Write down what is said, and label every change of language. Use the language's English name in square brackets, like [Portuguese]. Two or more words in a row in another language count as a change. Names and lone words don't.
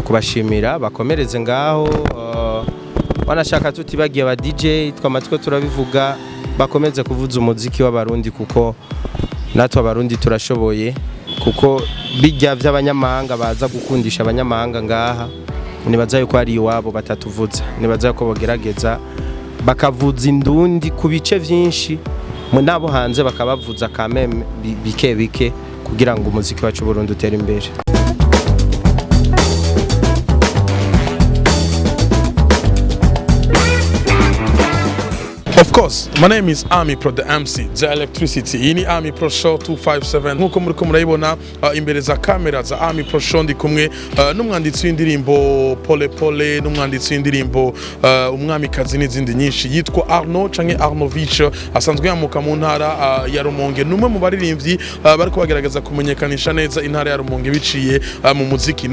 [Rundi] kubashimira bakomereze ngaho wanashaka tutibagiye aba DJ twamatwe turabivuga bakomeze kuvuza umuziki w'abarundi kuko natwe abarundi turashoboye kuko bijya vy'abanyamahanga baza gukundisha abanyamahanga ngaha nibaza yuko ari iwabo batatuvuza nibaza ko bogerageza bakavuza indundi ku bice vyinshi mu nabo hanze bakabavuza kameme bike kugira ngo umuziki wacu Burundi utere imbere. [English] Of course, my name is Army Pro the MC, the Electricity. [Rundi] Ini Army Pro Show 257. Nkuko muriko murayibona imbere za kamera za Army Pro Show ndi kumwe n'umwanditsi w'indirimbo Pole Pole n'umwanditsi w'indirimbo umwamikazi n'izindi nyinshi yitwa Arno canke Arnovich asanzwe yamuka mu ntara ya Rumonge numwe mu baririmbyi bariko bagerageza kumenyekanisha neza intara ya Rumonge biciye mu muziki.